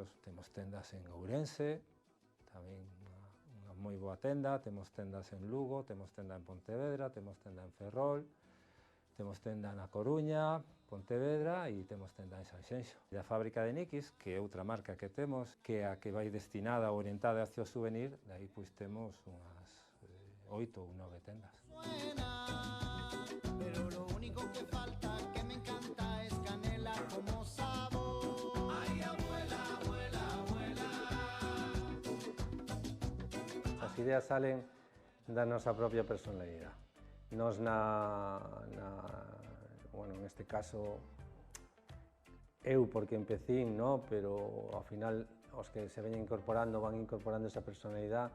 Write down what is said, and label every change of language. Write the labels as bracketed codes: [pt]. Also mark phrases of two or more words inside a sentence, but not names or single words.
[gl] Temos tendas en Ourense, tamén unha moi boa tenda, temos tendas en Lugo, temos tenda en Pontevedra, temos tenda en Ferrol, temos tenda na Coruña, Pontevedra e temos tenda en Sanxenxo. A fábrica de Nikis, que é outra marca que temos, que é a que vai destinada ou orientada hacia o souvenir, de aí pois temos unhas 8 ou 9 tendas. [es] Pero lo único que falta que me encanta es canela como sabor. Ay, abuela, abuela, abuela. [gl] As ideas salen da nosa propia personalidade. Nos bueno, en este caso, eu porque empecín, no? Pero ao final os que se veñen incorporando van incorporando esa personalidade.